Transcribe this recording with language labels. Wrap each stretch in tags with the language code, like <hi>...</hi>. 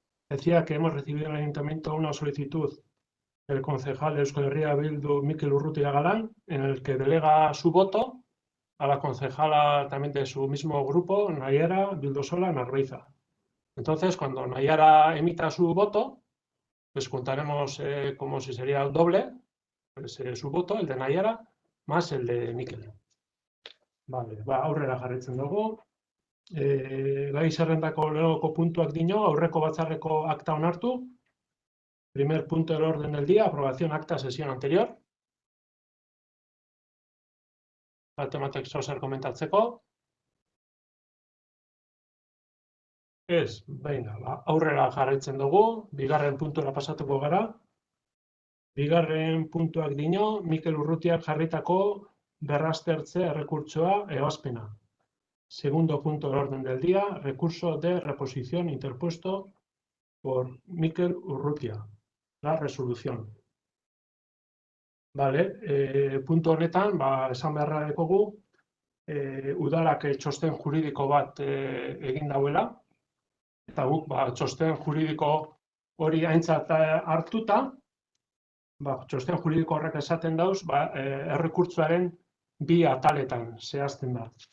<es>Decía que hemos recibido en el Ayuntamiento una solicitud del concejal de Euskal Herria Bildu, Mikel Urrutia Galán, en el que delega su voto a la concejala también de su mismo grupo, Naiara Bildosola Narbeiza. Entonces, cuando Naiara emita su voto, pues contaremos como si sería el doble, pues, su voto, el de Naiara, más el de Mikel.</es> <eu>Vale, aurrera jarraitzen dugu. Gai zerrendako lehenoko puntuak dino, aurreko batzarreko akta onartu.</eu> <es>Primer punto del orden del día, aprobación acta sesión anterior.</es> <eu>Batematek zozer komentatzeko. Ez, aurrera jarraitzen dugu, bigarren puntura pasatuko gara. Bigarren puntuak dino, Mikel Urrutiak jarritako berraztertze errekurtsoa ebazpena.</eu> <es>Segundo punto del orden del día, recurso de reposición interpuesto por Mikel Urrutia. La resolución.</es> <eu>Vale, punto honetan, esan beharra dekogu, udalak txosten juridiko bat egin dauela, eta guk txosten juridiko hori aintzat hartuta, txosten juridiko horrek esaten dauz, errekurtsoaren bi ataletan zehazten da.</eu>